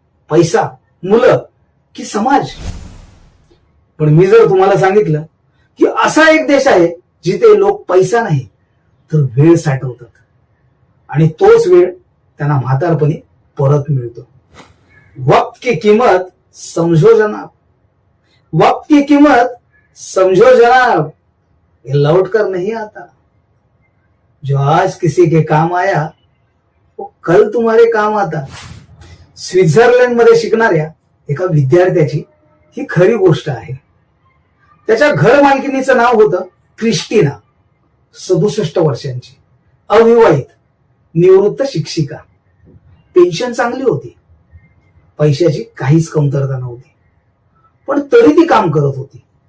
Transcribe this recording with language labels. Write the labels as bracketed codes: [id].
[mr] पैसा, मुलं की समाज? पण मी जर तुम्हाला सांगितलं की असा एक देश आहे जिथे लोक पैसा नाही तर वेळ साठवतात आणि तोच वेळ त्यांना म्हातारपणी परत मिळतो. [hi] वक्त की कीमत समझो जनाब, वक्त की कीमत समझो जनाब, ये लौट कर नहीं आता. जो आज किसी के काम आया वो कल तुम्हारे काम आता. [mr] स्वित्झर्लंड मध्ये शिकणाऱ्या एका विद्यार्थ्याची ही खरी गोष्ट आहे. त्याच्या घर मालकिनीचं नाव होतं क्रिस्टिना, 67 वर्षांची, अविवाहित, निवृत्त शिक्षिका. पेन्शन चांगली होती, पैशाची काहीच कमतरता नव्हती, पण तरी ती काम करत होती.